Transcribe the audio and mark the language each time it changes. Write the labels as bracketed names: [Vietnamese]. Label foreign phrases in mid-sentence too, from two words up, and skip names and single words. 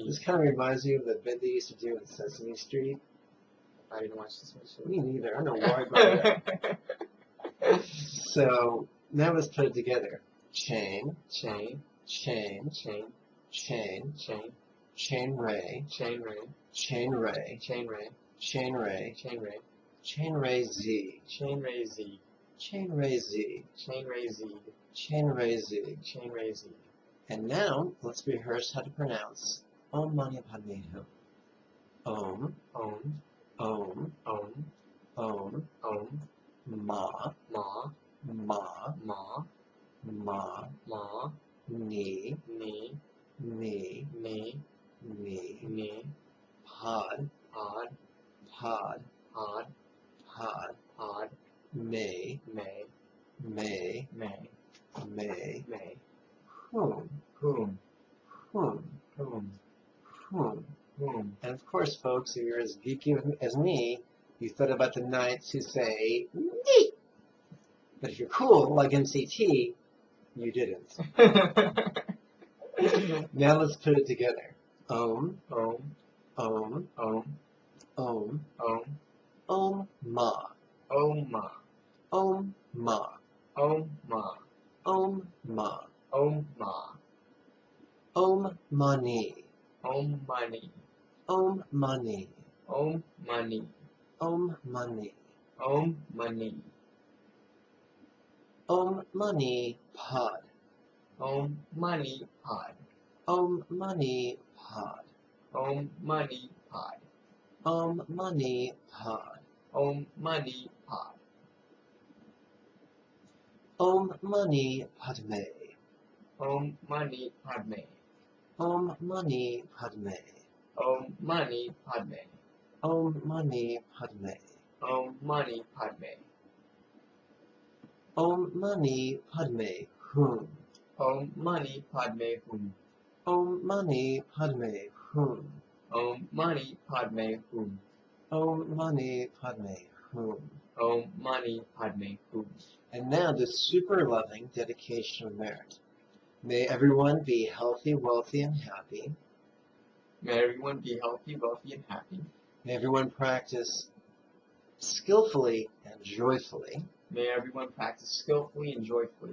[English] This kind of reminds me of the bit they used to do in Sesame Street. I didn't watch this one. Me neither. I don't know why I brought it up. So now let's put it together. Chain, Chain, chain, chain, chain, chain, chain ray, chain ray, chain ray, chain ray, chain ray, chain ray, chain ray zig, chain ray zig, chain ray zig, chain ray zig, chain ray zig. chain ray zig. And now let's rehearse how to pronounce Om Mani Padme Hum. [Sanskrit] Om, Om, Om, Om, Om, Om, Ma, Ma, Ma, Ma, Ma, Ma, Ni, Ni, Ni, Ni, Ni, Ni, Pod, Pod, Pod, Pod, pod, pod, may, may, may, may, may, may, whom, whom, whom, whom, whom. whom. [English] And of course, folks, if you're as geeky as me, you thought about the knights who say, nee! But if you're cool, like MCT, you didn't. Now let's put it together. [Sanskrit] Om, Om, om, om, om, om, om, ma, om, ma, om, ma, om, ma, om, ma, om, ma, om, mani, om, money, om, mani, om, money, om, mani, om, money, om, mani, pod, om, money, pod, om, mani, pod, om, money, pod, om, mani, pod, om, money, pod, om, mani, padme, om, money, padme, om, mani, padme, om, money, padme, om, mani, padme, om, money, padme, om, mani, padme, hum, om, money, padme, hum, om, mani, padme, hum, om, money, padme, hum, om, mani, padme, hum. om, money, padme, hum. [English] And now the super loving dedication of merit. May everyone be healthy, wealthy, and happy. May everyone be healthy, wealthy, and happy. May everyone practice skillfully and joyfully. May everyone practice skillfully and joyfully.